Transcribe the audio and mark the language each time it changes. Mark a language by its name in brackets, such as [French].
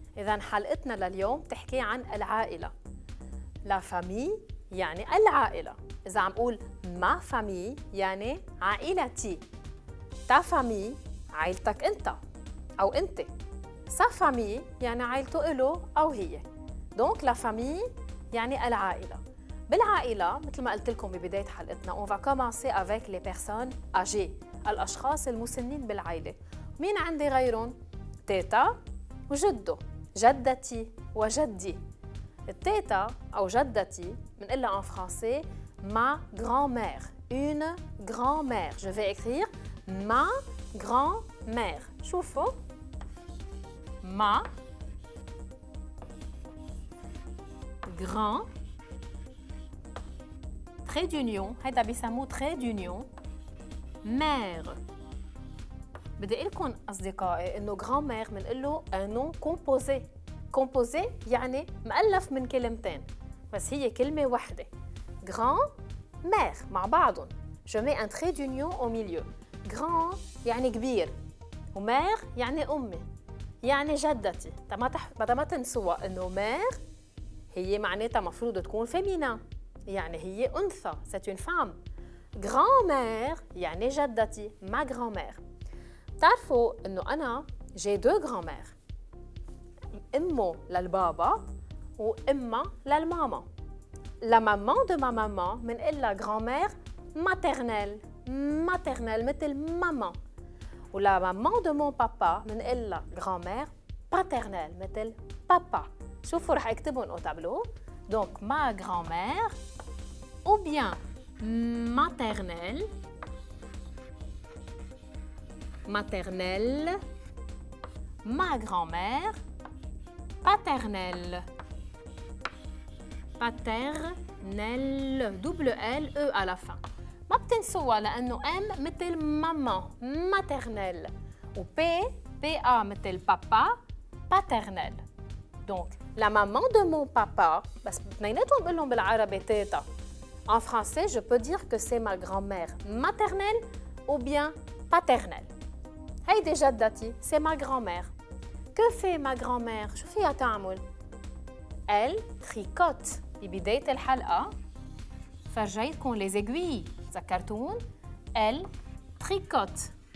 [Arabic] إذا حلقتنا لليوم تحكي عن العائلة. La famille يعني العائلة. إذا عم قول ma famille يعني عائلتي. [French] Ta famille [Arabic] عائلتك أنت أو أنت. [French] Sa famille [Arabic] يعني عائلته إله أو هي. [French] Donc la famille يعني العائلة. [Arabic] بالعائلة مثل ما قلت لكم ببداية حلقتنا [French] on va commencer avec les personnes âgées. [Arabic] الأشخاص المسنين بالعائلة. مين عندي غيرهم؟ تيتا وجدو. جدتي وجدي. التيتا أو جدتي بنقلها [French] en français ma grand-mère. Une grand-mère. Je vais écrire ma grand-mère. شوفوا ma grand trait d'union [Arabic] هيدا بيسموه [French] trait d'union mère [Arabic] بدي اقول لكم اصدقائي انه grand-mère بنقول له [French] un nom composé. [Arabic] composé يعني مؤلف من كلمتين بس هي كلمة واحدة. grand-mère مع بعضهم. [French] je mets un trait d'union au milieu. [Arabic] grand يعني كبير ومير يعني أمي يعني جدتي. ما تنسوا إنه مير هي معناتها مفروض تكون féminin يعني هي أنثى [French] c'est une femme. grand-mère يعني جدتي ma grand-mère. [Arabic] بتعرفوا إنه أنا [French] j'ai deux grand-mères [Arabic] أمه للبابا وأمه للماما. [French] la maman de ma maman [Arabic] بنقول لها [French] grand-mère maternelle maternelle [Arabic] مثل ماما. [French] ولا maman de mon papa [Arabic] بنقول لها [French] grand-mère paternelle [Arabic] مثل بابا. شوفوا رح اكتبهم au tableau. [French] donc ma grand-mère ou bien maternelle maternelle ma grand-mère paternelle paternelle double L E à la fin. [Arabic] ما بتنسوها لأنه M مثل ماما maternelle و P A مثل papa paternelle. [French] donc la maman de mon papa [Arabic] بس اثنيناتهم بقول لهم بالعربي تيتا. [French] en français je peux dire que c'est ma grand-mère maternelle ou bien paternelle. [Arabic] هيدي جدتي [French] c'est ma grand-mère. que fait ma grand-mère؟ [Arabic] شو فيها تعمل؟ [French] elle tricote. [Arabic] ببداية الحلقة فرجيتكم les aiguilles تذكرتون؟ [French] elle tricote.